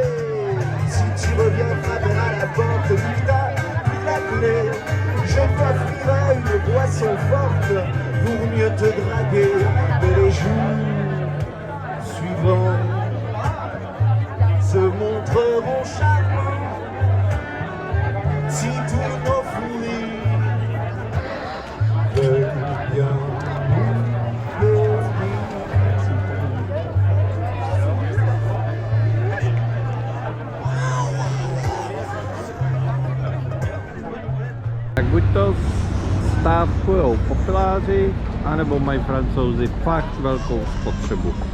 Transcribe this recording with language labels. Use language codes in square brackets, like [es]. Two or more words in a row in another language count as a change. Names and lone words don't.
[fr] Si tu reviens frapper à la porte, vu que t'as plus la clé, je t'offrirai une boisson forte pour mieux te draguer. Mais les jours suivants se montreront charmants si tous nos fouilles [cs] Tak buď to stávkujou popeláři, anebo mají Francouzi fakt velkou spotřebu.